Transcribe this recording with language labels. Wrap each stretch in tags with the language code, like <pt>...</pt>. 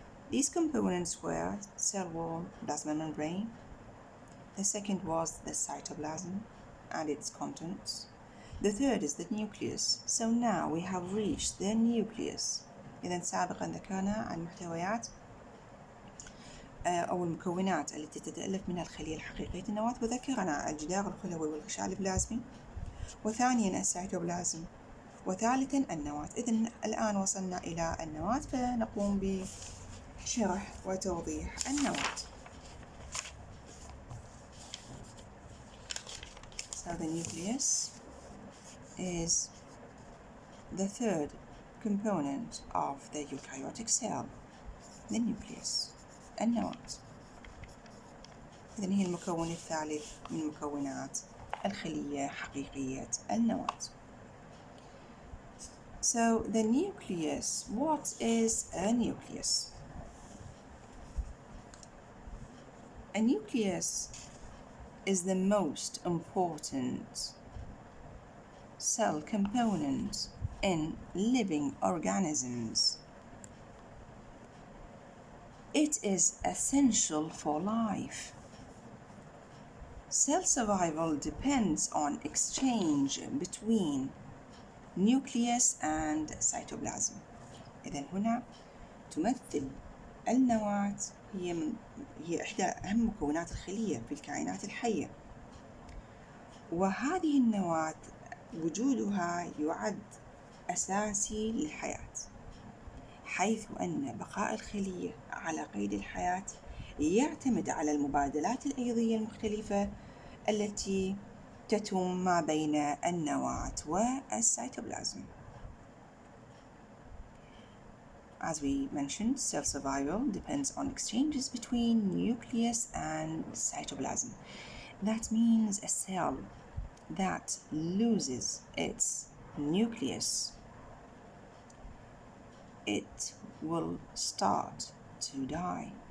<en>These components were cell wall, plasma membrane. The second was the cytoplasm and its contents. The third is the nucleus. So now we have reached the nucleus.</en> <ar>إذا سابقا ذكرنا عن المحتويات أو المكونات التي تتألف منها الخلية الحقيقية النواة، وذكرنا الجدار الخلوي والغشاء البلازمي، وثانيا السيتوبلازم، وثالثا النواة. إذن الآن وصلنا إلى النواة، فنقوم بشرح وتوضيح النواة.</ar> <en>So the nucleus is the third component of the eukaryotic cell. The nucleus، النواة.</en> <ar>إذن هي المكون الثالث من مكونات الخلية حقيقية النواة.</ar> <en>So the nucleus, what is a nucleus? A nucleus is the most important cell component in living organisms. It is essential for life. Cell survival depends on exchange between nucleus and cytoplasm.</en> <ar>إذن هنا تمثل النواة هي إحدى أهم مكونات الخلية في الكائنات الحية، وهذه النواة وجودها يعد أساسي للحياة، حيث أن بقاء الخلية على قيد الحياة يعتمد على المبادلات الأيضية المختلفة التي تتم ما بين النواة والسيتوبلازم.</ar> <en>As we mentioned, cell survival depends on exchanges between nucleus and cytoplasm. That means a cell that loses its nucleus, it will start to die.</en>